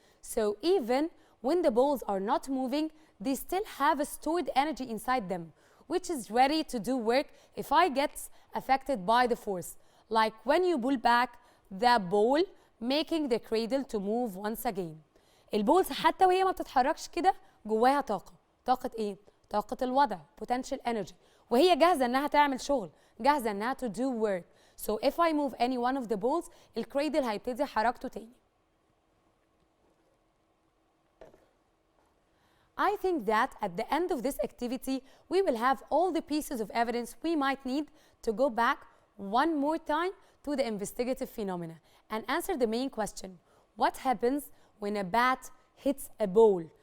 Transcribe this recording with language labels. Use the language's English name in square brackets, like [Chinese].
[English] So even when the balls are not moving, they still have a stored energy inside them, which is ready to do work if I get affected by the force. Like when you pull back the ball making the cradle to move once again. [Arabic] البولز حتى وهي ما بتتحركش كده جواها طاقة. طاقة ايه؟ طاقة الوضع potential energy، وهي جاهزة انها تعمل شغل، جاهزة انها [English] to do work. So if I move any one of the balls [Arabic] الكريدل هيبتدي حركته تاني. [English] I think that at the end of this activity we will have all the pieces of evidence we might need to go back one more time to the investigative phenomena and answer the main question: what happens when a bat hits a ball?